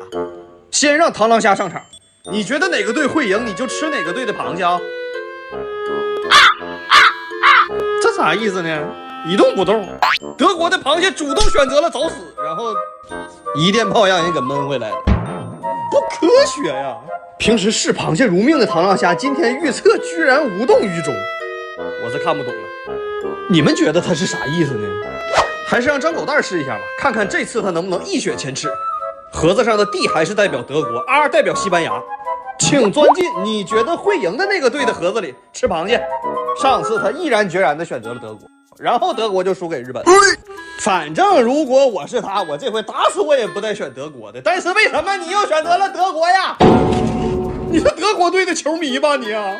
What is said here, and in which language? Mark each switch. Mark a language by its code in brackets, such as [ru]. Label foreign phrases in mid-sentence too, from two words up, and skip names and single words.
[zh] 先讓螳螂蝦上場，你覺得哪個隊會贏，你就吃哪個隊的螃蟹啊？這啥意思呢？一動不動。德國的螃蟹主動選擇了找死，然後一電炮讓人給悶回來了，不科學呀！平時視螃蟹如命的螳螂蝦，今天預測居然無動於衷，我是看不懂了。你們覺得他是啥意思呢？還是讓張狗蛋試一下吧，看看這次他能不能一雪前恥。盒子上的 D 還是代表德國， R 代表西班牙，請鑽進你覺得會贏的那個隊的盒子裡吃螃蟹。上次他毅然決然地選擇了德國，然後德國就輸給日本。反正如果我是他，我這回打死我也不帶選德國的。但是為什麼你又選擇了德国呀？你是德國隊的球迷吧你啊？